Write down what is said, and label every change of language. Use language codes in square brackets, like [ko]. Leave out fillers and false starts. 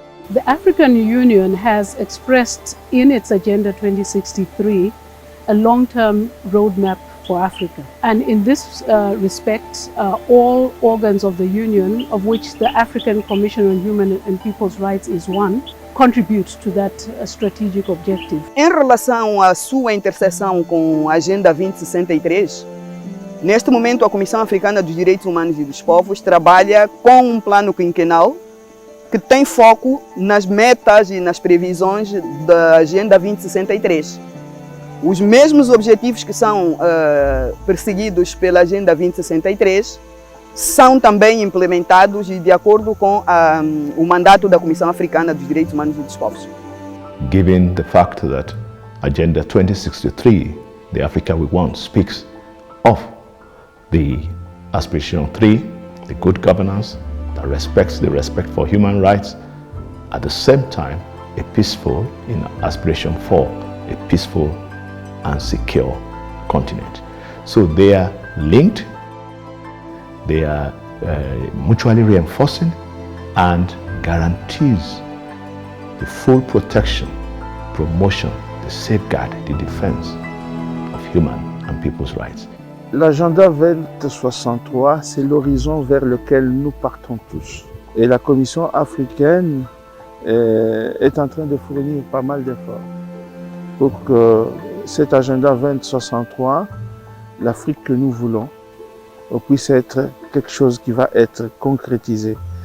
[en] The African Union has expressed in its Agenda 2063 a long-term roadmap for Africa. And in this respect, all organs of the Union, of which the African Commission on Human and People's Rights is one, contribute to that strategic objective. [pt] Em relação à sua interseção com a Agenda 2063, neste momento a Comissão Africana dos Direitos Humanos e dos Povos trabalha com um plano quinquenal que tem foco nas metas e nas previsões da Agenda 2063. Os mesmos objetivos que são perseguidos pela Agenda 2063 são também implementados e de acordo com o mandato da Comissão Africana dos Direitos Humanos e dos Povos. [en] Given the fact that Agenda 2063, the Africa we want, speaks of the aspirational 3, the good governance that respects the respect for human rights, at the same time a peaceful, in aspiration 4, a peaceful and secure continent. So they are linked, they are mutually reinforcing and guarantees the full protection, promotion, the safeguard, the defense of human and people's rights. [fr] L'agenda 2063, c'est l'horizon vers lequel nous partons tous. Et la Commission africaine est en train de fournir pas mal d'efforts pour que cet agenda 2063, l'Afrique que nous voulons, puisse être quelque chose qui va être concrétisé.